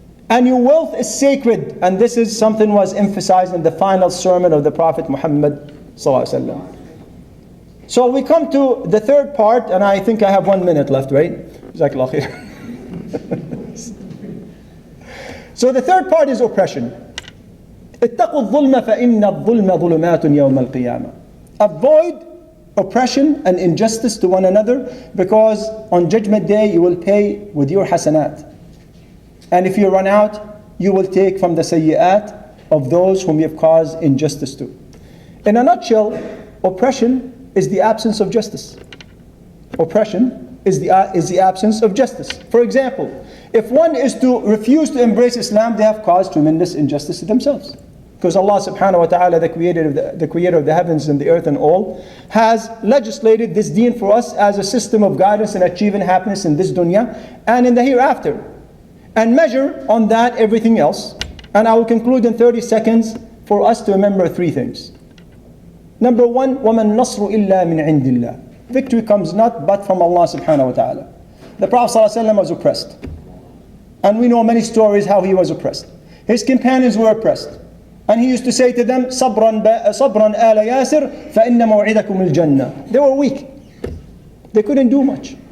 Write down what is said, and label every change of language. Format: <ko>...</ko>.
<en>And your wealth is sacred, and this is something was emphasized in the final sermon of the Prophet Muhammad ﷺ. So we come to the third part, and I think I have 1 minute left, right? Jazakallah khair. So the third part is oppression.</en> <ar>اتقوا الظلم فإن الظلم ظلمات يوم القيامة.</ar> <en>Avoid oppression and injustice to one another, because on Judgment Day you will pay with your hasanat. And if you run out, you will take from the sayyi'at of those whom you have caused injustice to. In a nutshell, oppression is the absence of justice. Oppression is the absence of justice. For example, if one is to refuse to embrace Islam, they have caused tremendous injustice to themselves. Because Allah subhanahu wa ta'ala, the creator of the heavens and the earth and all, has legislated this deen for us as a system of guidance and achieving happiness in this dunya and in the hereafter. And measure on that everything else. And I will conclude in 30 seconds for us to remember 3 things. Number 1,</en> <ar>وَمَا النَّصْرُ إِلَّا مِنْ عِنْدِ اللَّهِ.</ar> <en>Victory comes not but from Allah subhanahu wa ta'ala. The Prophet ﷺ was oppressed. And we know many stories how he was oppressed. His companions were oppressed. And he used to say to them,</en> <ar>صبرا آل ياسر فإن موعدكم الجنة.</ar> <en>They were weak. They couldn't do much.</en>